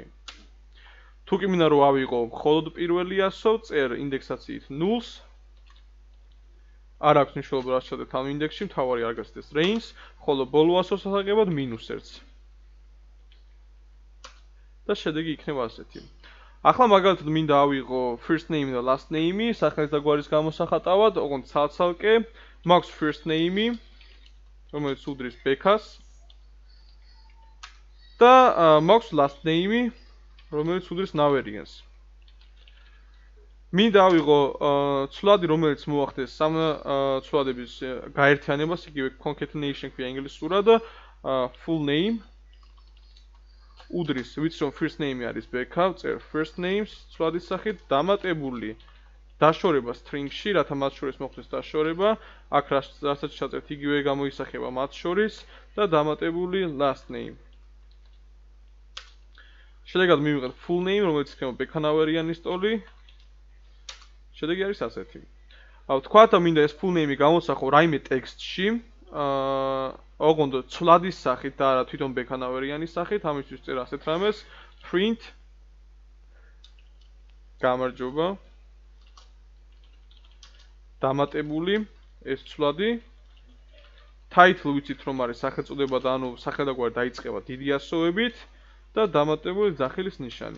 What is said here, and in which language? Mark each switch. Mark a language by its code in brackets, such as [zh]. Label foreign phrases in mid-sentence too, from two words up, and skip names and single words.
[ka] თუ კი მინდა რომ ავიღო მხოლოდ პირველი ასო, წერ ინდექსაციით 0-ს. არ აქვს მნიშვნელობა რა შედეგთ ამ ინდექსში, მთავარი არ გასცდეს range, ხოლო ბოლო ასოს ასაღებად -1-ს. და შედეგი იქნება ასეთი. ახლა მაგალითად მინდა ავიღო [en] first name [ka] და [en] last name, [ka] სახელის და გვარის გამოსახატავად, ოღონდ ცალ-ცალკე, მაქვს [en] first name, [ka] რომელიც უდრის ბექას და მაქვს [en] last name, [ka] რომელიც უდრის ნავერიანს. მინდა ავიღო ცვლადი, რომელიც მოახდეს სამ ცვლადების გაერთიანებას, იგივე concatenation ქვია ინგლისურად, [en] full name [ka] უდრის, ვიცი რომ [en] first name [ka] არის ბექა, წერ [en] first names [ka] ცვლადის სახით დამატებული დაშორება სთრინგში, რათა მათ შორის მოხდეს დაშორება, აქ რასაც ჩაწერთ იგივე გამოისახება მათ შორის და დამატებული [en] last name. [ka] შედეგად მივიღეთ [en] full name, [ka] რომელიც იქნება ბექანავერიანის ტოლი. შედეგი არის ასეთი. ვთქვათ, მინდა ეს [en] full name [ka] გამოსახო რაიმე ტექსტში, ოღონდ ცვლადის სახით და არა თვითონ ბექანავერიანის სახით, ამისთვის წერ ასეთ რამეს print გამარჯობა დამატებული ეს ცვლადი title ვიცით რომ არის სახელწოდება და ანუ სახელდაგვარი დაიწყება დიდი ასოებით და დამატებული ძახილის ნიშანი.